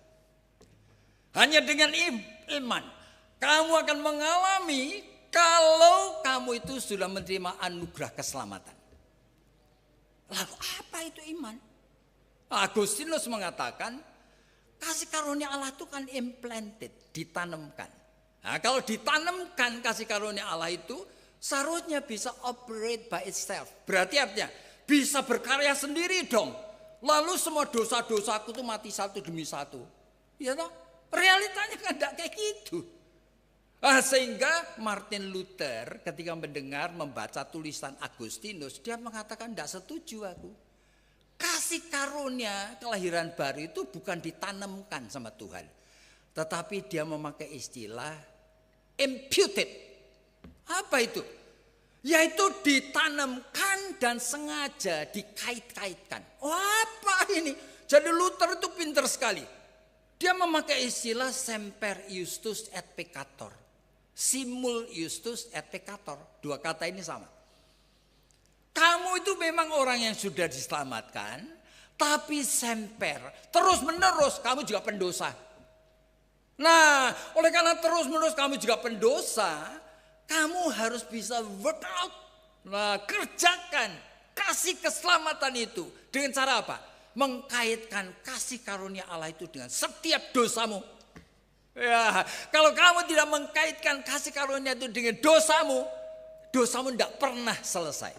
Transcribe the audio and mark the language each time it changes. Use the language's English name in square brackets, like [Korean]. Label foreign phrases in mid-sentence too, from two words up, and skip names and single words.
[Indonesian] Hanya dengan iman kamu akan mengalami kalau kamu itu sudah menerima anugerah keselamatan. Lalu apa itu iman? Agustinus mengatakan kasih karunia Allah itu kan implanted, ditanamkan. Nah, kalau ditanamkan kasih karunia Allah itu seharusnya bisa [English] operate by itself. [Indonesian] Berarti artinya bisa berkarya sendiri dong. Lalu semua dosa-dosaku itu mati satu demi satu. Ya toh? Realitanya kan tidak kayak gitu. Sehingga Martin Luther ketika mendengar membaca tulisan Agustinus, dia mengatakan tidak setuju aku. Kasih karunia kelahiran baru itu bukan ditanamkan sama Tuhan. Tetapi dia memakai istilah imputed. Apa itu? Yaitu ditanamkan dan sengaja dikait-kaitkan. Oh, apa ini? Jadi Luther itu pintar sekali. Dia memakai istilah [Latin] semper iustus et peccator. Simul iustus et peccator. [Indonesian] Dua kata ini sama. Kamu itu memang orang yang sudah diselamatkan, tapi semper, terus menerus kamu juga pendosa. Nah, oleh karena terus-menerus kamu juga pendosa, kamu harus bisa [English] work out. [Indonesian] Nah, kerjakan kasih keselamatan itu dengan cara apa? Mengkaitkan kasih karunia Allah itu dengan setiap dosamu. Ya, kalau kamu tidak mengkaitkan kasih karunia itu dengan dosamu, dosamu tidak pernah selesai.